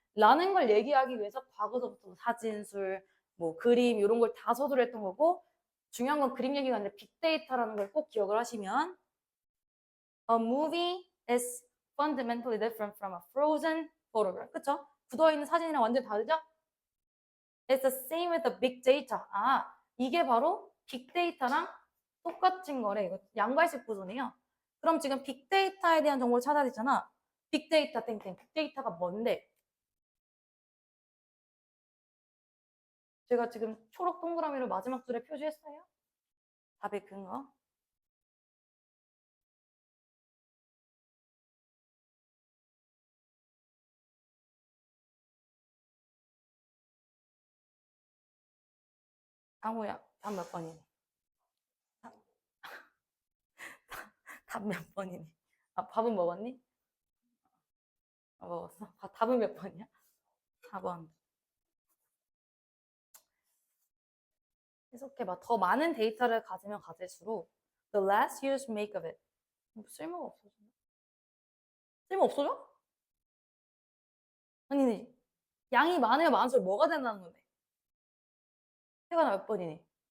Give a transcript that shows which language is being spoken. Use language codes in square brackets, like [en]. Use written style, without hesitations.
[ko] 라는 걸 얘기하기 위해서 과거서부터 사진술, 뭐 그림 이런 걸 다 서술을 했던 거고 중요한 건 그림 얘기가 아니라 빅데이터라는 걸 꼭 기억을 하시면 [en] A movie is fundamentally different from a frozen photograph. [ko] 그쵸? 굳어있는 사진이랑 완전 다르죠? [en] It's the same with the big data. [ko] 이게 바로 빅데이터랑 똑같은 거래. 이거 양괄식 구조네요. 그럼 지금 빅데이터에 대한 정보를 찾아야 되잖아. 빅데이터 땡땡. 빅데이터가 뭔데? 제가 지금 초록 동그라미를 마지막 줄에 표시했어요. 답의 근거. 강호야, 답 몇 번이니? 답 몇 번이니? 밥은 먹었니? 먹었어. 답은 몇 번이야? 4번. 계속해봐. 더 많은 데이터를 가지면 가질수록 [en] the less use make of it. [ko] 쓸모가 없어지나? 쓸모 없어져? 아니, 양이 많으면 많을수록 뭐가 된다는 건데? 태가 몇 번이니?